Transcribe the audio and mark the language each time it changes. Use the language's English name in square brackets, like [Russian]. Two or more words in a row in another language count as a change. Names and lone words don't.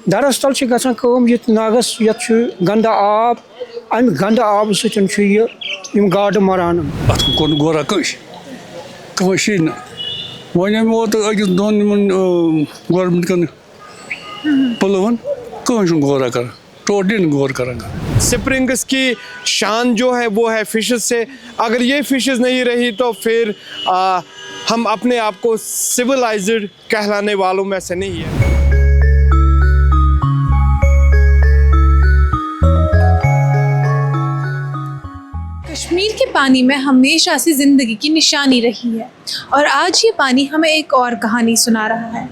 [Kashmiri] دراصل چھِ گژھان کٲم ییٚتہِ ناگَس یَتھ چھُ گنٛدٕ آب اَمہِ گنٛدٕ آبہٕ سۭتۍ چھُ یِم گاڈٕ مَران. اَتھ کوٚر نہٕ غورا کٲنٛسہِ نہٕ وۄنۍ اَمہِ ووت أکِس دۄن یِمن گورمٮ۪نٛٹ کٮ۪ن پٕلوَن کٕہٕنۍ چھُنہٕ غورا کران [Urdu] ٹوٹلی نہیں غور کریں گا. سپرنگس کی شان جو ہے وہ ہے فشز سے. اگر یہ فشز نہیں رہی تو پھر ہم اپنے آپ کو سویلائزڈ کہلانے والوں میں سے نہیں ہیں. کشمیر کے پانی میں ہمیشہ سے زندگی کی نشانی رہی ہے اور آج یہ پانی ہمیں ایک اور کہانی سنا رہا ہے.